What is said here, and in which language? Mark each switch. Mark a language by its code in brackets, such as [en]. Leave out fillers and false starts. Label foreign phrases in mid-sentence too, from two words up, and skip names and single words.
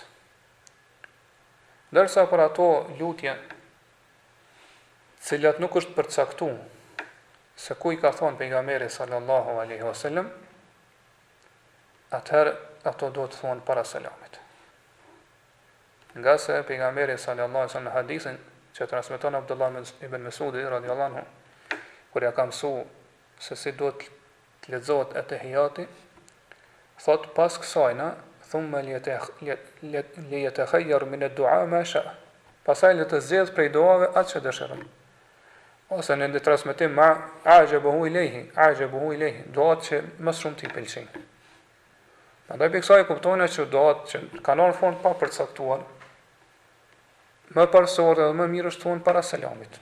[sq] Ndërsa për ato lutje, cilat nuk është përcaktuar se ku i ka thonë pejgamberi [ar] صلى الله عليه وسلم, [sq] atëherë ato duhet të thonë para selamit. Nga se pejgamberi [ar] صلى الله عليه وسلم [sq] në hadithin që transmeton Abdullah ibn Mesudi [ar] رضي الله عنه, [sq] kur ja ka mësuar se si duhet të lexohet at-tahiyati, thot pas kësajna [ar] ثم ليتخير من الدعاء ما شاء. [sq] Pastaj le të zgjedh prej duave atë që dëshiron. Ose në ndë transmetim [ar] ما أعجبه إليه, [sq] duat që më shumë t'i pëlqejnë. Prandaj për kësaj kuptojnë që duat që kanë në formë pa përcaktuar, më parsorë dhe më mirë është thonë para selamit.